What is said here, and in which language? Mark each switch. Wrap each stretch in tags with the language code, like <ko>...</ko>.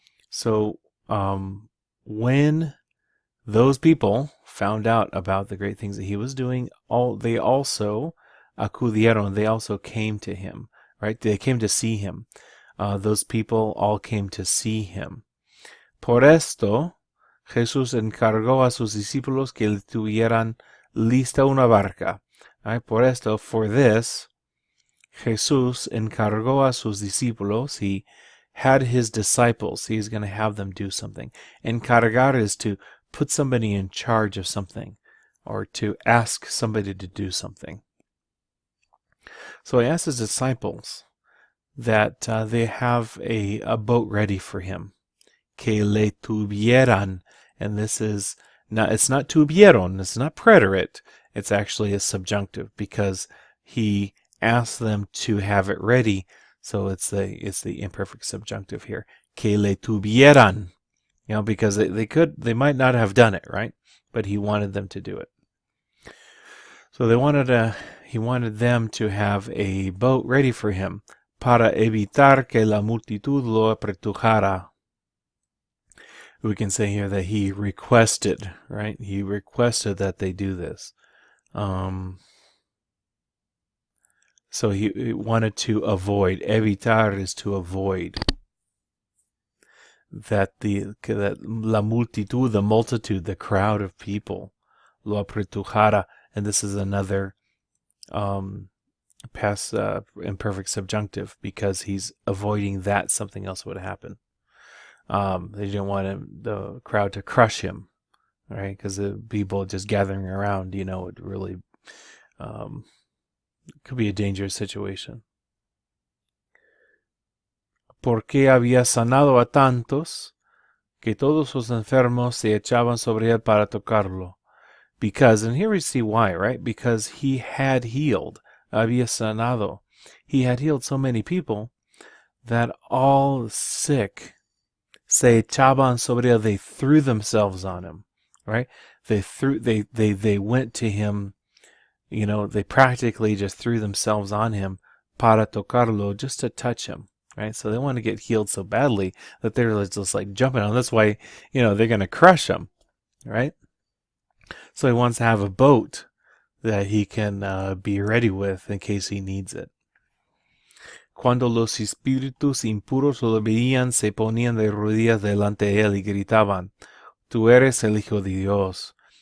<en>So when those people found out about the great things that he was doing, they also acudieron, they also came to him, right? They came to see him. Those people all came to see him.</en> <es>Por esto, Jesús encargó a sus discípulos que tuvieran lista una barca. Right? Por esto,</es> <en>for this,</en> <es>Jesús encargó a sus discípulos.</es> <en>He had his disciples. He's going to have them do something. Encargar is to put somebody in charge of something, or to ask somebody to do something. So he asked his disciples that they have a boat ready for him.</en> <es>Que le tuvieran.</es> <en>And this is not, it's not tuvieron, it's not preterite. It's actually a subjunctive because he asked them to have it ready. So it's the imperfect subjunctive here.</en> <es>Que le tuvieran.</es> <en>Because they might not have done it, right? But he wanted them to do it. So he wanted them to have a boat ready for him.</en> <es>Para evitar que la multitud lo apretujara.</es> <en>We can say here that he requested, right? He requested that they do this. So he wanted to avoid. Evitar is to avoid. That la multitud, the multitude, the crowd of people,</en> <es>lo apretujara,</es> <en>and this is another past imperfect subjunctive because he's avoiding that something else would happen. They didn't want the crowd to crush him, right? Because the people just gathering around, would really could be a dangerous situation.</en> <es>Porque había sanado a tantos que todos los enfermos se echaban sobre él para tocarlo.</es> <en>Because, and here we see why, right? Because he had healed.</en> <es>Había sanado.</es> <en>He had healed so many people that all sick</en> <es>se echaban sobre él.</es> <en>They threw themselves on him, right? They went to him, they practically just threw themselves on him</en> <es>para tocarlo,</es> <en>just to touch him, right? So they want to get healed so badly that they're just like jumping on him. That's why, they're going to crush him, right? So he wants to have a boat that he can be ready with in case he needs it.</en> <es>Cuando los espíritus impuros lo veían, se ponían de rodillas delante de él y gritaban, "Tú eres el Hijo de Dios."</es>